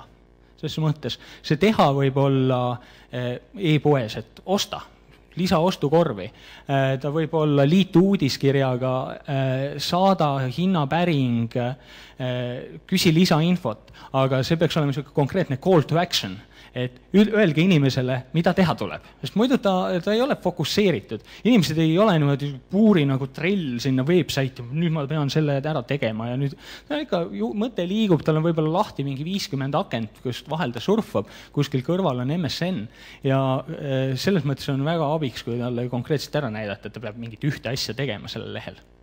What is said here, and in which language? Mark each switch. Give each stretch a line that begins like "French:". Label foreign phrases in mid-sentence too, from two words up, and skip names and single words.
Estonian: Selles mõttes see teha võib olla e-poes, et osta, lisa ostukorvi. Ta võib olla liitu uudiskirjaga, saada hinnapäring, küsi lisainfot, aga see peaks olema konkreetne
English: call to action,
Estonian: et öelge inimesele, mida teha tuleb. Sest muidu ta ei ole fokusseeritud. Inimesed ei ole niimoodi puuri nagu trell sinna website'i, nüüd ma pean selle ära tegema ja nüüd ikka mõte liigub, tal on võib-olla lahti mingi 50 akent, kus vahel ta surfab, kuskil kõrval on MSN ja selles mõttes on väga abiks, kui talle konkreetselt ära näidata, et ta peab mingit ühte asja tegema sellel lehel.